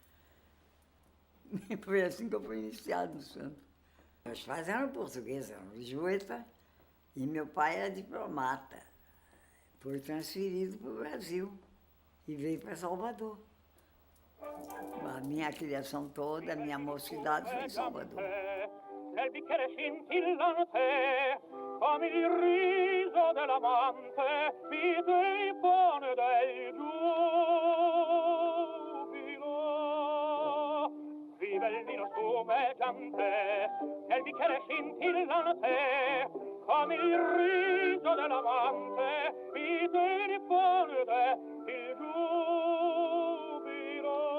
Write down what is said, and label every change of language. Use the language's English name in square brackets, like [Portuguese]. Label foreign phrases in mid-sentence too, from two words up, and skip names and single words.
[Portuguese] E foi assim que eu fui iniciado no santo. Meus pais eram portugueses, eram lisboeta, e meu pai era diplomata. Foi transferido para o Brasil e veio para Salvador. A minha criação toda, a minha mocidade foi em Salvador. [Italian] Nel bicchiere scintillante, come il riso dell'amante, mi telefone del giubilo. Vive il vino spumeggiante, nel bicchiere scintillante, come il riso dell'amante, mi telefone del giubilo.